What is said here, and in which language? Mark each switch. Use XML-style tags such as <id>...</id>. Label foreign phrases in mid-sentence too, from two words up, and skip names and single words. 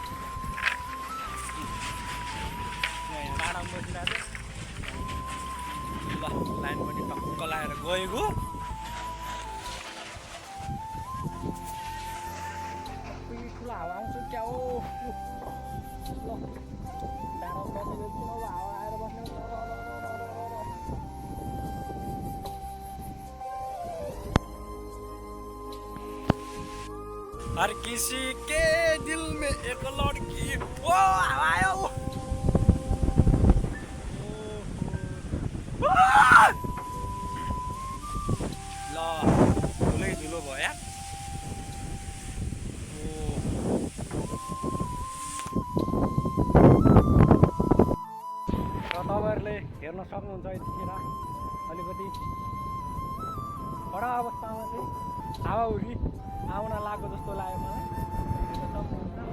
<ne>यहाँ डाँडामा बसिरहेको ल लाइन पनि टक्क लगाएर गएको। ठुलो हावा आउँछ क्या हो। ल डाँडामा बसेको एकछिन अब हावा आएर बस्ने।</ne> <hi>हर किसी के दिल में एक लड़की।</hi> <ne>ओ हावा आयो। ल ठुलै धुलो भयो यार। र तपाईँहरूले हेर्न सक्नुहुन्छ यतिखेर अलिकति कडा अवस्थामा चाहिँ हावाहुरी आउन लाग्यो जस्तो लाग्यो मलाई।</ne>